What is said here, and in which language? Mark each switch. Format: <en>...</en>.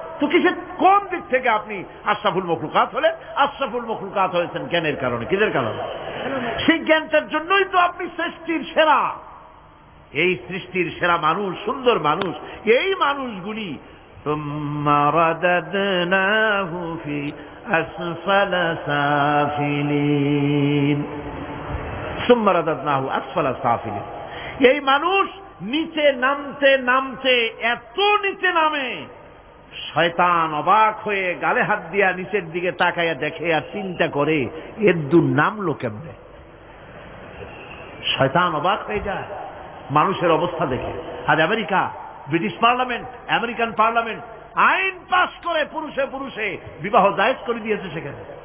<bn>তো কিসের, কোন দিক থেকে আপনি আশরাফুল মখলুকাত হলেন? আশরাফুল মখলুকাত হয়েছেন জ্ঞানের কারণে। কিসের কারণে? সেই জ্ঞানটার জন্যই তো আপনি সৃষ্টির সেরা। এই সৃষ্টির সেরা মানুষ, সুন্দর মানুষ, এই মানুষগুলি</bn> <ar>ثم رددناه في أسفل سافلين ثم رددناه أسفل سافلين।</ar> <bn>এই মানুষ নিচে নামতে নামতে এত নিচে নামে, শয়তান অবাক হয়ে গালে হাত দিয়া নিচের দিকে তাকাইয়া দেখে আর চিন্তা করে এর দূর নামলো কেমনে। শয়তান অবাক হয়ে যায় মানুষের অবস্থা দেখে। আজ America, British parliament, American parliament আইন পাস করে পুরুষে পুরুষে বিবাহ জায়েজ করে দিয়েছে সেখানে।</bn>